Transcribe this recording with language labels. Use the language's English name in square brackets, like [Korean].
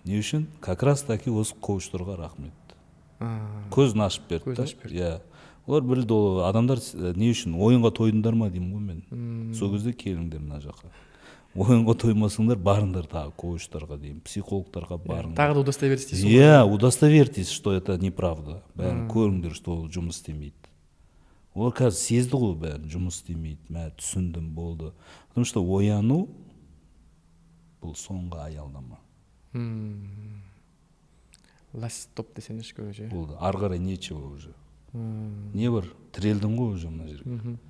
[Kazakh] Не үшін? [Russian] Как раз таки [Kazakh] осы коучтарға рахмет. Көзін ашып берді. Иә. Олар білді, адамдар не үшін ойынға тойдыңдар ма деймін ғой мен. Сол кезде келіңдер мына жаққа. Ойынға тоймасыңдар, барыңдар тағы коучтарға деймін, психологтарға барыңдар. Тағы да [Russian] удостоверьтесь. [Kazakh] Иә, [Russian] удостоверьтесь, что это неправда. [Kazakh] Бәрін көріңдер, [Russian] что [Kazakh] ол жұмыс істемейді. Олар қазір сезді ғой бәрін, жұмыс істемейді. Мә түсіндім, болды. [Russian] Потому что [Kazakh] ояну бұл соңғы аялдама. [English] Last stop [Kazakh] десеңізші көрece. Болды, ары қарай [Russian] нечего уже. [Kazakh] Не бар, тірелдің ғой уже мына жерге.